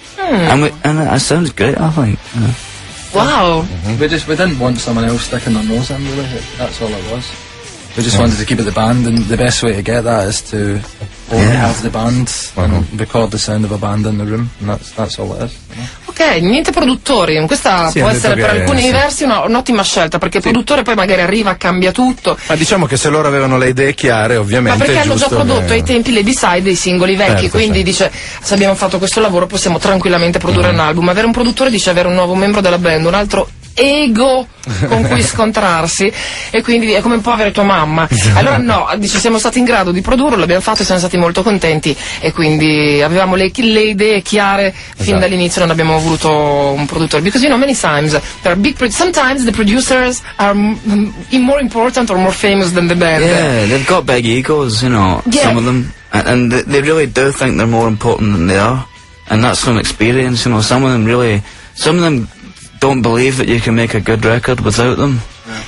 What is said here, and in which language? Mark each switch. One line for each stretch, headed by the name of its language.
English: And it sounds great, I think. You know. Wow! Mm-hmm. We didn't want someone else sticking their nose in, really. That's all it was. We just wanted to keep it the band, and the best way to get that is to only have the band and record the sound of a band in the room, and that's all it is.
Italian: Ok, niente produttori, questa sì, può essere per alcuni versi un'ottima scelta, perché il produttore poi magari arriva, cambia tutto. Ma diciamo che se loro avevano le idee chiare, ovviamente. Ma perché è hanno già prodotto ai tempi le B-side dei singoli vecchi, certo, quindi certo. Dice, se abbiamo fatto questo lavoro possiamo tranquillamente produrre un album. Avere un produttore dice avere un nuovo membro della band, un altro ego con cui scontrarsi, e quindi è come un po' avere tua mamma. Allora no, dice, siamo stati in grado di produrlo, l'abbiamo fatto e siamo stati molto contenti, e quindi avevamo le idee chiare fin dall'inizio, non abbiamo voluto un produttore.
English: Because you know, many times there are big sometimes the producers are more important or more famous than the band. Yeah, they've got big egos, you know, some of them, and they really do think they're more important than they are, and that's from experience, you know. Some of them don't believe that you can make a good record without them. Yeah.